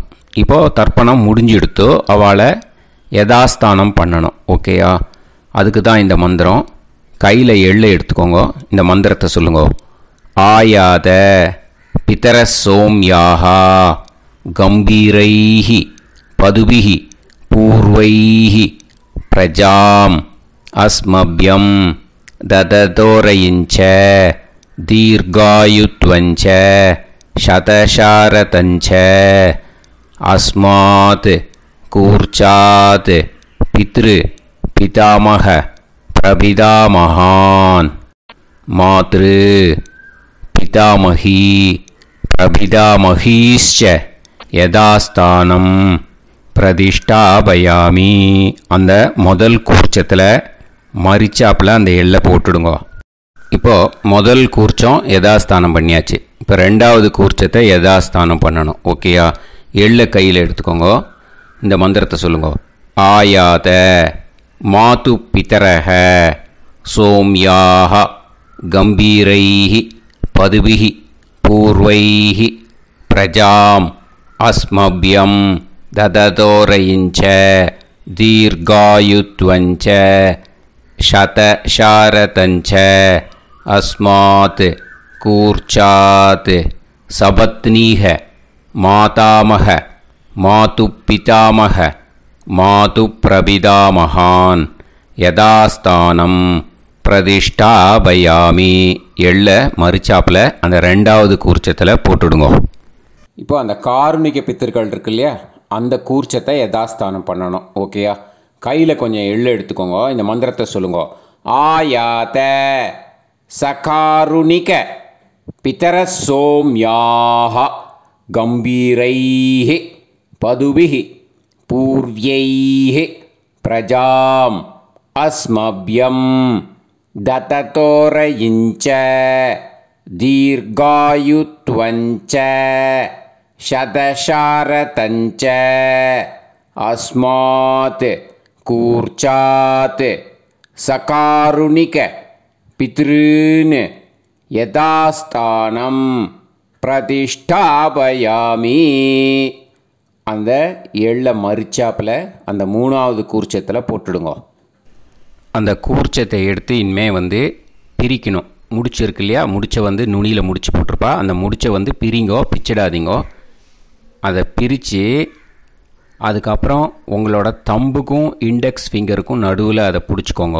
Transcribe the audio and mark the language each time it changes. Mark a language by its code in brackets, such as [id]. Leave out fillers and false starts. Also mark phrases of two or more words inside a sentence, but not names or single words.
[ta] இப்போது தர்ப்பணம் முடிஞ்செடுத்து அவளை யதாஸ்தானம் பண்ணணும். ஓகேயா? அதுக்கு தான் இந்த மந்திரம். கையில் எள்ளை எடுத்துக்கோங்க. இந்த மந்திரத்தை சொல்லுங்க. [sa] आयात पितरः सोम्याः गम्भीरैः पथिभिः पूर्व्यैः प्रजाम् अस्मभ्यं ददतोरयिञ्च दीर्घायुत्वञ्च शतशारतञ्च अस्मात् कूर्चात् पितामह प्रपितामहान् मातृ पितामही प्रपितामहीश्च यदास्तानं பிரதிஷ்டாபயாமி. [ta] அந்த முதல் கூர்ச்சத்தில் மரிச்சாப்பில் அந்த எள்ளை போட்டுடுங்க. இப்போது முதல் கூர்ச்சம் யதாஸ்தானம் பண்ணியாச்சு. இப்போ ரெண்டாவது கூர்ச்சத்தை யதாஸ்தானம் பண்ணணும். ஓகேயா? எள்ளை கையில் எடுத்துக்கோங்க. இந்த மந்திரத்தை சொல்லுங்க. [sa] आयात मातृ पितरः सोम्याः गम्भीरैः पथिभिः पूर्व्यैः प्रजाम् अस्मभ्यं ददतोरयिञ्च दीर्घायुत्वञ्च शतशारतञ्च अस्मात् कूर्चात् सपत्नीः मातामह मातुपितामह मातुप्रपितामहान् यदास्तानं பிரதிஷ்டாபயாமி. [ta] எள்ள மரிச்சாப்பில் அந்த ரெண்டாவது கூர்ச்சத்தில் போட்டுடுங்க. இப்போ அந்த காருணிக பித்தர்கள் இருக்கு இல்லையா, அந்த கூர்ச்சத்தை யதாஸ்தானம் பண்ணணும். ஓகேயா? கையில் கொஞ்சம் எள்ளு எடுத்துக்கோங்க. இந்த மந்திரத்தை சொல்லுங்க. [sa] आयात सकारुणिक पितरः सोम्याः गम्भीरैः पथिभिः पूर्व्यैः प्रजाम् अस्मभ्यं ददतोरयिञ्च தீர்காயுத்வஞ்ச शतशारतञ्च अस्मात् कूर्चात् सकारुणिक पितॄन् यथास्थानं प्रतिष्ठापयामि. [ta] அந்த எள்ளை மரிச்சாப்பில் அந்த மூணாவது கூர்ச்சத்தில் போட்டுடுங்க. அந்த கூர்ச்சத்தை எடுத்து இனிமே பிரிக்கணும். முடிச்சு இருக்கு இல்லையா, முடிச்சை நுனியில் முடிச்சு போட்டிருப்பா. அந்த முடிச்சை பிரிங்கோ, பிச்சிடாதீங்கோ. அதை பிரித்து அதுக்கப்புறம் உங்களோட தம்புக்கும் [en] index fingerukkum [ta] நடுவில் அதை பிடிச்சிக்கோங்க.